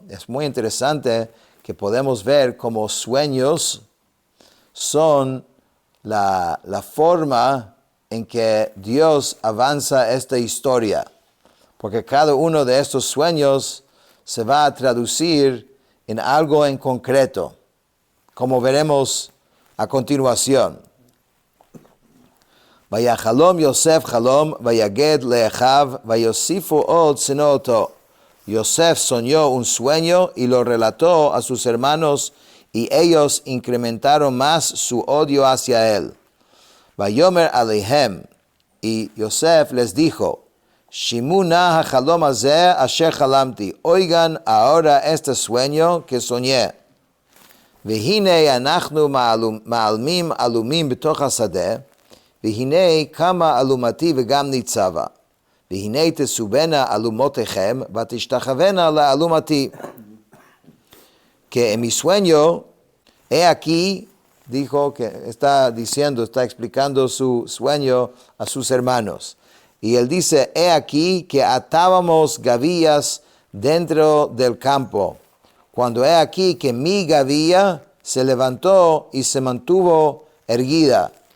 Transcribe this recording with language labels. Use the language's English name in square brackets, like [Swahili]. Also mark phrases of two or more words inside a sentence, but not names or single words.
[Spanish] Es muy interesante que podemos ver cómo sueños son la forma en que Dios avanza esta historia. porque cada uno de estos sueños se va a traducir en algo en concreto, como veremos a continuación. [Hebrew] ויחלם יוסף חלום, ויגד לאחיו, ויוספו עוד שנאתו. [Spanish] Yosef soñó un sueño y lo relató a sus hermanos, y ellos incrementaron más su odio hacia él. [Hebrew] ויאמר אליהם, [Spanish] y Yosef les dijo, [Hebrew] שמעו נא החלום הזה אשר חלמתי, [Spanish] oigan ahora este sueño que soñé. [Hebrew] והנה אנחנו מאלמים אלמים בתוך השדה, והנה קמה אלמתי וגם נצבה. והנה תסבינה אלמתיכם, ותשתחוין ל אלמתי. [Spanish] Que en mi sueño, he aquí, dijo que está explicando su sueño a sus hermanos. Y él dice, he aquí que atábamos gavillas dentro del campo, cuando he aquí que mi gavilla se levantó y se mantuvo erguida.